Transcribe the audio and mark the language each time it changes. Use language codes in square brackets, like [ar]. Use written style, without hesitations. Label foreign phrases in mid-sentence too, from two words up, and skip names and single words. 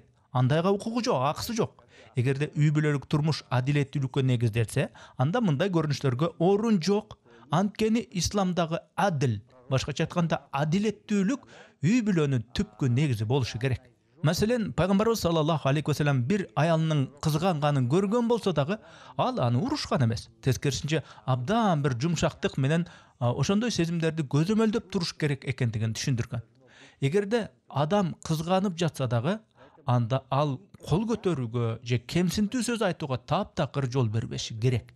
[ky] Андайга укугу жок, акысы жок. Эгерде үй бүлөлүк турмуш адилеттүүлүккө негизделсе, анда мындай көрүнүштөргө орун жок. Анткени исламдагы адил, башкача айтканда адилеттүүлүк үй бүлөнүн түпкү негизи болушу керек. Маселен, Пайгамбарыбыз [ar] صلى الله عليه وسلم [ky] бир аялынын кызганганын көргөн болсо дагы, ал аны урушкан эмес. Тескерисинче, абдан бир жумшактык менен ошондой сезимдерди көзөмөлдөп туруш керек экендигин түшүндүргөн. Эгерде адам кызганып жатса дагы, анда ал кол көтөрүүгө же кемсинтүү сөз айтууга таптакыр жол бербеши керек.